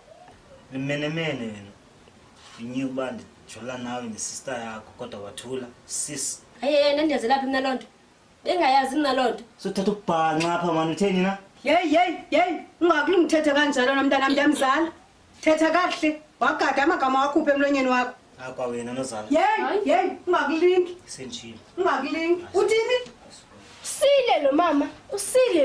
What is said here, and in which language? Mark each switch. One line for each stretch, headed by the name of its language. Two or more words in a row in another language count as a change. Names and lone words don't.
Xhosa: Imenemene wena. Inyiwe uba ndijola nawe nesister yakho kodwa wathula sis. Ayeyena ndiyaze lapha mina lonto. Bengayazi mina lonto. So thatha ukubhanqa apha manje utheni na? Hey, ungakulungi uthethe kanjalo nomntana mntamzala. Thetha kahle. Wagada amagama wakhuphe emlonyeni wakho. Akwa wena nozala. Hey, ungakulingi. Senchini. Ungakulingi. Uthini? Usile lo mama, usile lo.